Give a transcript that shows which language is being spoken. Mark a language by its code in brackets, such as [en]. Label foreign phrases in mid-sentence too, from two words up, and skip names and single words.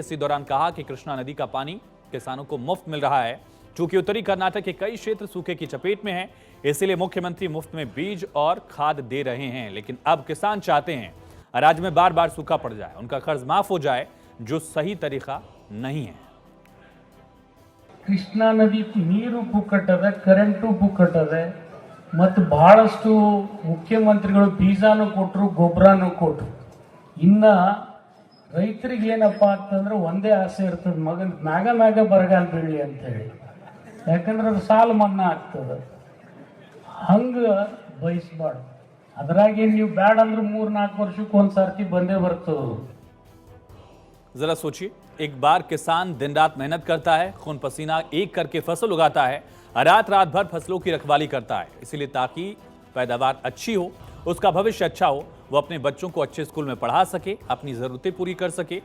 [hi] इसी दौरान कहा कि कृष्णा नदी का पानी किसानों को मुफ्त मिल रहा है। चूंकि उत्तरी कर्नाटक के कई क्षेत्र सूखे की चपेट में हैं, इसलिए मुख्यमंत्री मुफ्त में बीज और खाद दे रहे हैं। लेकिन अब किसान चाहते हैं राज्य में बार बार सूखा पड़ जाए, उनका कर्ज माफ हो जाए, जो सही तरीका नहीं है। [kn] ಕೃಷ್ಣಾ ನದಿ ನೀರು ಪುಕ್ಕಟ್ಟದ, ಕರೆಂಟು ಪುಕ್ಕಟ್ಟದ, ಮತ್ತು ಬಹಳಷ್ಟು ಮುಖ್ಯಮಂತ್ರಿಗಳು ಬೀಜಾನು ಕೊಟ್ಟರು, ಗೊಬ್ಬರನೂ ಕೊಟ್ಟರು. ಇನ್ನ ರೈತರಿಗೆ ಏನಪ್ಪ ಅಂತಂದ್ರೆ ಒಂದೇ ಆಸೆ ಇರ್ತದೆ, ಮಗನ್ ಮ್ಯಾಗ ಬರಗಾಲ ಬೀಳಲಿ ಅಂತ ಹೇಳಿ. ಯಾಕಂದ್ರೆ ಅದು ಸಾಲ ಮನ್ನಾ ಆಗ್ತದೆ. ಹಂಗ ಬಯಸಬಾರ್ದು. ಅದ್ರಾಗೆ ನೀವು ಬ್ಯಾಡ ಅಂದ್ರೆ 3-4 ವರ್ಷಕ್ಕೆ ಒಂದ್ಸರ್ತಿ ಬಂದೇ ಬರ್ತದೆ. [hi] जरा सोचिए, एक बार किसान दिन रात मेहनत करता है, खून पसीना एक करके फसल उगाता है, रात भर फसलों की रखवाली करता है, इसलिए ताकि पैदावार अच्छी हो, उसका भविष्य अच्छा हो, वो अपने बच्चों को अच्छे स्कूल में पढ़ा सके, अपनी जरूरतें पूरी कर सके।